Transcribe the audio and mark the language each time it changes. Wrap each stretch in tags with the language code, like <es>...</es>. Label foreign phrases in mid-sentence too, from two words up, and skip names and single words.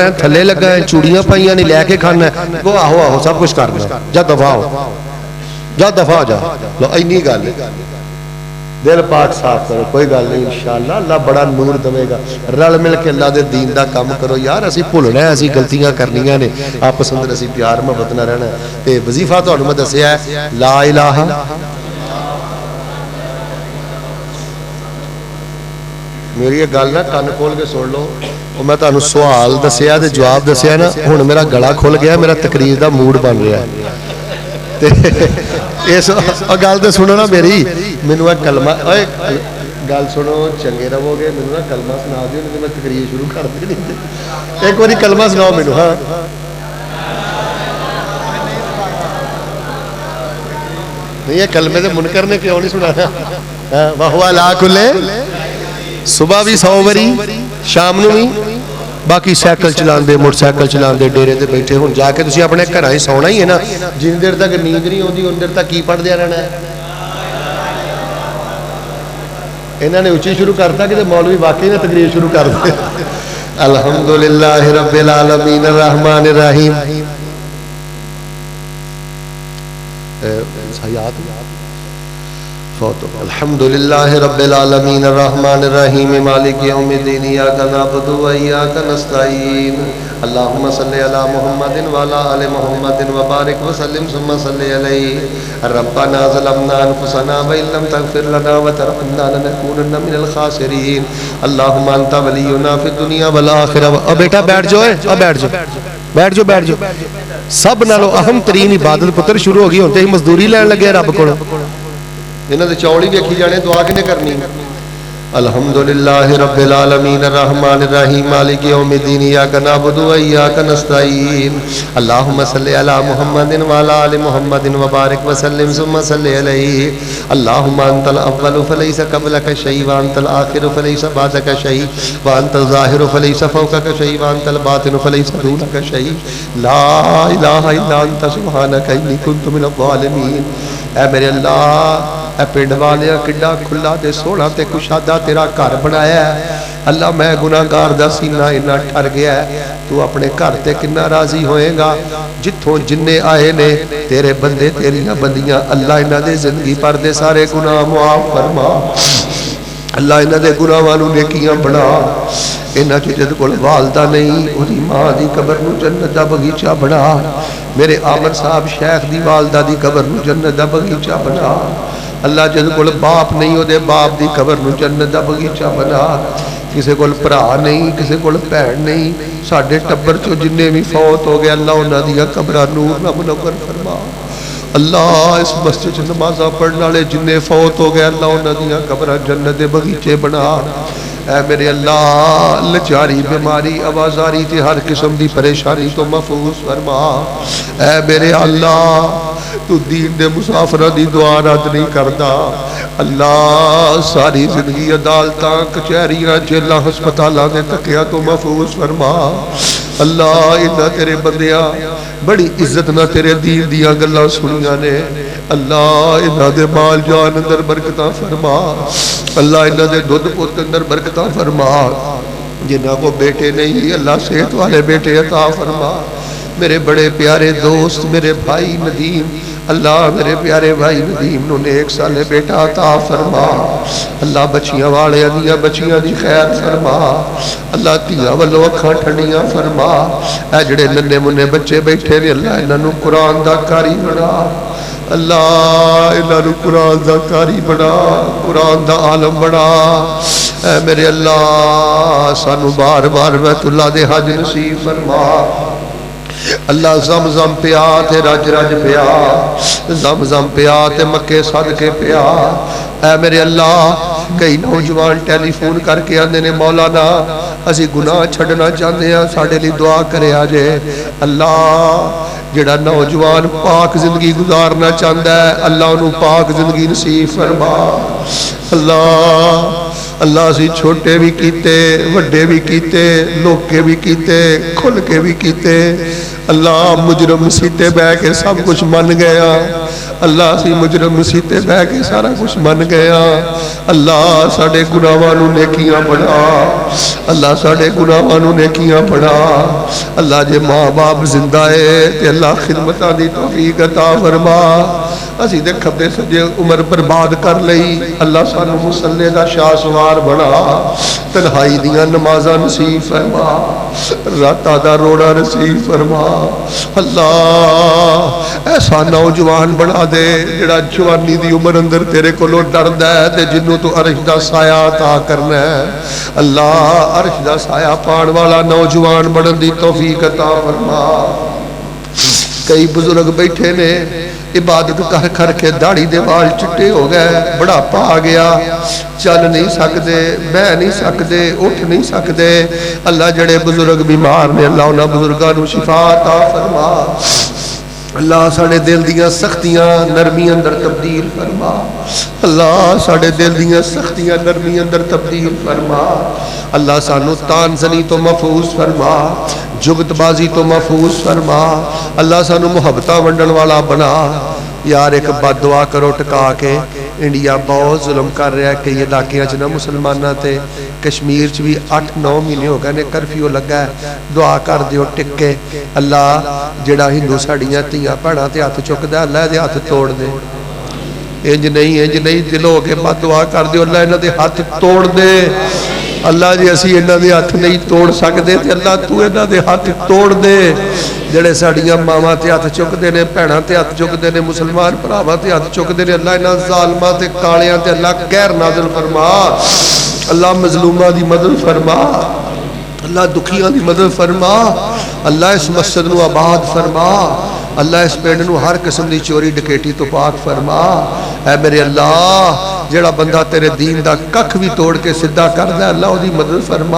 <pa>ہے تھلے لگا ہے چوڑیاں پائیاں نہیں لے کے کھانا ہے وہ آہو سب کچھ کرنا جا دفاع ہو جا دفاع ہو جا لو اینی گل ہے دل پاک صاف کرو کوئی گل نہیں انشاءاللہ اللہ بڑا نور دے گا رل مل کے اللہ دے دین دا کام کرو یار اسی بھولنا ہے اسی غلطیاں کرنیاں نے آپس اندر اسی پیار محبت نہ رہنا تے وظیفہ تانوں میں دسیا ہے</pa> <ar>لا الہ</ar> <pa>میری یہ گل نہ کان کھول کے سن لو اور میں تانوں سوال دسیا تے جواب دسیا نا ہن میرا گلا کھل گیا میرا تقریر دا موڈ بن رہا ہے اس گل تے سنو نا میری مینوں ایک کلمہ اوے گل سنو چنگے رہو گے مینوں نا کلمہ سنا دیو نہیں تے میں تقریر شروع کر دینی ایک باری کلمہ سناؤ مینوں ہاں نہیں یہ کلمے تے منکر نے کیوں نہیں سنانا ہاں واہ لا کلے صبح بھی 100 واری شام نو بھی باقی سائیکل چلان دے موٹر سائیکل چلان دے ڈیرے تے بیٹھے ہوں جا کے تسی اپنے گھراں ہی سونا ہی ہے نا جن دیر تک نیند نہیں ہوندی ان دیر تک کی پڑھ دیا رہنا ہے انہاں نے اونچی شروع کرتا کہ مولوی واقعی نے تقریر شروع کر دی</pa> <ar>الحمدللہ رب العالمین الرحمن الرحیم</ar> <pa>یاد</pa> <ar>الحمدللہ رب العالمین الرحمن الرحیم مالک یوم الدین ایاک نعبد و ایاک نستعین اللہم صلی علی محمد وعلی آل محمد وبارک وسلم ثم صلی علیہ ربنا ظلمنا انفسنا وان لم تغفر لنا وترحمنا لنکونن من الخاسرین اللہم انت ولینا فی الدنیا والآخرہ</ar> <pa>بیٹا بیٹھ جاؤ بیٹھ جاؤ سب نالو اہم ترین عبادت پتر شروع ہو گئی ہوتے ہی مزدوری لین لگے رب کو انہاں دے چوڑی ویکھی جانے دعا کنے کرنی</pa> <ar>الحمدللہ رب العالمین الرحمن الرحیم مالک یوم الدین ایاک نعبد و ایاک نستعین اللہم صلی علی محمد وعلی آل محمد وبارک وسلم ثم صلی علیہ اللہم انت الاول فلیس قبلک شیء وانت الآخر فلیس بعدک شیء وانت الظاہر فلیس فوقک شیء وانت الباطن فلیس دونک شیء لا الہ الا انت سبحانک انی کنت من الظالمین اے</ar> <pa>میرے اللہ اے پنڈ والیا کڈا کھلا تے سونا تے کشادہ تیرا گھر بنایا ہے اللہ میں گناہگار دا سینہ انہا ٹھر گیا ہے تو اپنے گھر تے کنا راضی ہوئے گا جتھوں جننے آئے نے تیرے بندے تیریاں بندیاں اللہ انہا دے زندگی پر دے سارے گناہ معاف فرما اللہ انہا دے گناہ والوں نیکیاں بنا انہا کی جد کول والدہ نہیں انہی ماں دی قبر نو جنت دا بغیچہ بنا میرے آمن صاحب شیخ دی والدہ دی قبر نو جنت دا بغیچہ بنا اللہ جد کول باپ نہیں ہو دے باپ دی قبر نو جنت دا بغیچہ بنا کسے کول بھرا نہیں کسے کول بہن نہیں ساڈے ٹبر چو جننے بھی فوت ہو گئے اللہ انہاں دی قبراں نور نہ منور فرما اللہ اس مسجد نمازاں پڑھن والے جننے فوت ہو گئے اللہ انہاں دی قبراں جنت دے بغیچے بنا اے میرے اللہ لچاری بیماری آوازاری تے ہر قسم دی پریشانی تو محفوظ فرما اے میرے اللہ تو دین دے مسافرہ دی دعا رد نہیں کردا اللہ ساری زندگی عدالتاں کچہریاں جیلاں ہسپتالاں دے تکیاں تو محفوظ فرما اللہ انہاں تیرے بندیاں بڑی عزت نہ تیرے دین دیا گلاں سنیاں نے اللہ انہاں دے مال جان اندر برکتاں فرما اللہ انہاں دے دودھ پوت اندر برکتاں فرما جنہاں کو بیٹے نہیں اللہ صحت والے بیٹے عطا فرما میرے بڑے پیارے دوست میرے بھائی ندیم اللہ میرے پیارے بھائی ندیم نو نیک سالے بیٹا عطا فرما اللہ بچیاں والے انیاں بچیاں دی خیر فرما اللہ تیاں والو اکھاں ٹھنڈیاں فرما اے جڑے ننے منے بچے بیٹھے نے اللہ انہاں نو قرآن دا قاری بنا اللہ انہاں نو قرآن دا قاری بنا قرآن دا عالم بنا اے میرے اللہ سانو بار بار بیت اللہ دے حج نصیب فرما اللہ زمزم پیا تے رج رج پیا زمزم پیا تے مکے صدقے پیا اے میرے اللہ کئی نوجوان ٹیلی فون کر کے آندے نے مولانا اسی گناہ چھڑنا چاہتے ہیں ساڈے لیے دعا کرے آجے اللہ جڑا نوجوان پاک زندگی گزارنا چاہتا ہے اللہ انہوں پاک زندگی نصیب فرما اللہ اسی چھوٹے بھی کیتے وڈے بھی کیتے لوکے بھی کیتے کھل کے بھی کیتے اللہ مجرم مسیتے بہ کے سب کچھ من گیا اللہ اسی مجرم مسیتے بہ کے سارا کچھ من گیا اللہ ساڑے گناہوں نیکیاں بڑھا اللہ ساڑے گناہوں نیکیاں بڑھا اللہ جے ماں باپ زندہ ہے تے اللہ خدمتاں دی توفیق عطا فرما اسی دے کھبے سجے عمر برباد کر لئی اللہ سانو مصلی دا شاہ سوار بنا تنہائی دیاں نمازاں نصیب فرما راتاں دا روڑا نصیب فرما اللہ ایسا نوجوان بنا دے جڑا جوانی دی عمر اندر تیرے کو لو ڈرد ہے تے جنوں تو عرش دا سایہ عطا کرنا ہے اللہ عرش دا سایہ پان والا نوجوان بنن دی توفیق عطا فرما کئی بزرگ بیٹھے نے عبادت کر کر کے داڑھی دے وال چٹے ہو گئے بڑا پا گیا چل نہیں سکتے بہ نہیں سکتے اٹھ نہیں سکتے اللہ جڑے بزرگ بیمار نے اللہ انہاں بزرگاں نو شفا عطا فرما اللہ ساڑے دل دیاں سختیاں نرمی اندر تبدیل فرما اللہ ساڑے دل دیاں سختیاں نرمی اندر تبدیل فرما اللہ سانو تان زنی تو محفوظ فرما جگت بازی تو محفوظ فرما اللہ سانو محبتہ ونڈن والا بنا یار ایک بد دعا کرو ٹکا کے انڈیا بہت ظلم کر رہا ہے کہ یہ علاقیاں چنا مسلمانہ تے کشمیر چ بھی 8-9 مہینے ہو گئے نے کرفیو لگا ہے دعا کر دیو ٹکے اللہ جڑا ہندو ساڑیاں تیاں پڑھا تے ہاتھ چکدا اللہ دے ہاتھ توڑ دے انج نہیں دل ہو کے بد دعا کر دیو اللہ انہاں دے ہاتھ توڑ دے اللہ جی اسی انہاں دے ہاتھ نہیں توڑ سکدے تے اللہ تو انہاں دے ہاتھ توڑ دے جڑے ساڑیاں ماما تے ہاتھ چکدے نے بھیڑاں تے ہاتھ چکدے نے مسلمان بھراواں تے ہاتھ چکدے نے اللہ انہاں ظالماں تے کالیاں تے اللہ قہر نازل فرما اللہ مظلوماں دی مدد فرما اللہ دکھیاں دی مدد فرما اللہ اس مسجد نو آباد فرما اللہ اس پنڈ نو ہر قسم دی چوری ڈکیٹی تو پاک فرما اے میرے اللہ جڑا بندہ تیرے دین دا ککھ بھی توڑ کے سدھا کر دے اللہ دی مدد فرما</pa>